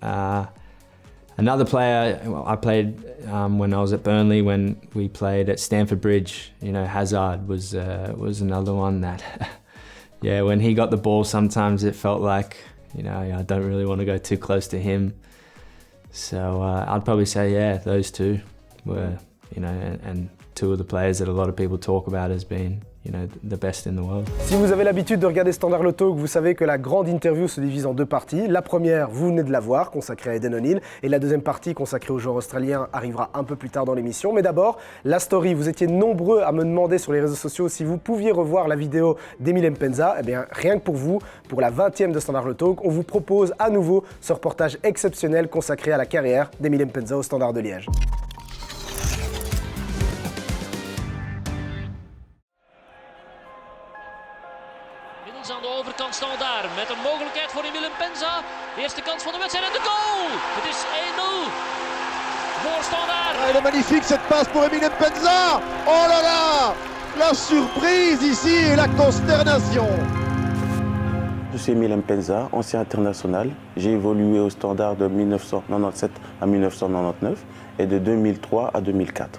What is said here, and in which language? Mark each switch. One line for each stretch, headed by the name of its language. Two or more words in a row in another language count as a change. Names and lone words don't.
English: Another player I played when I was at Burnley, when we played at Stamford Bridge, Hazard was another one that, yeah, when he got the ball, sometimes it felt like, I don't really want to go too close to him. So I'd probably say, yeah, those two were, and two of the players that a lot of people talk about as being the best in the world.
French: Si vous avez l'habitude de regarder Standard Le Talk, vous savez que la grande interview se divise en deux parties. La première, vous venez de la voir, consacrée à Aiden O'Neill, et la deuxième partie, consacrée au joueur australien, arrivera un peu plus tard dans l'émission. Mais d'abord, la story. Vous étiez nombreux à me demander sur les réseaux sociaux si vous pouviez revoir la vidéo d'Emile Mpenza. Eh bien, rien que pour vous, pour la 20e de Standard Le Talk, on vous propose à nouveau ce reportage exceptionnel consacré à la carrière d'Emile Mpenza au Standard de Liège.
Dutch: Aan de overkant Standaard met een mogelijkheid voor Emile Mpenza. De eerste kans van de wedstrijd en de goal! Het is 1-0 voor Standaard.
French: Elle est magnifique cette passe pour Emile Mpenza. Oh là là, la surprise ici et la consternation. Je suis Emile Mpenza, ancien international. J'ai évolué au Standard de 1997 à 1999 et de 2003 à 2004.